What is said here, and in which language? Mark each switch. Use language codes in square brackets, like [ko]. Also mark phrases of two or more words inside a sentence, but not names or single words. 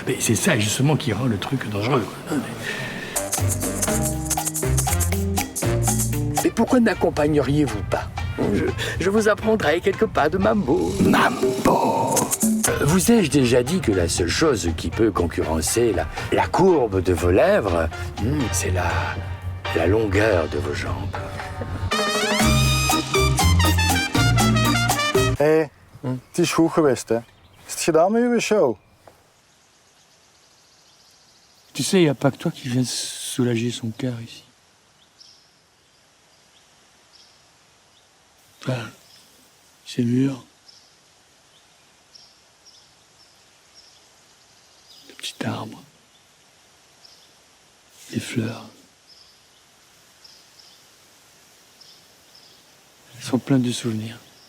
[fr] Mais c'est ça, justement, qui rend le truc dangereux, quoi. Mais pourquoi n'accompagneriez-vous pas? Je vous apprendrai quelques pas de mambo. Mambo! Vous ai-je déjà dit que la seule chose qui peut concurrencer la courbe de vos lèvres, c'est la longueur de vos jambes? [nl] Hé, het is goed geweest, hè? Is het gedaan met uw show? [fr] Tu sais, il n'y a pas que toi qui viens soulager son cœur ici. Enfin, ces murs, le petit arbre, les fleurs, elles sont pleines de souvenirs.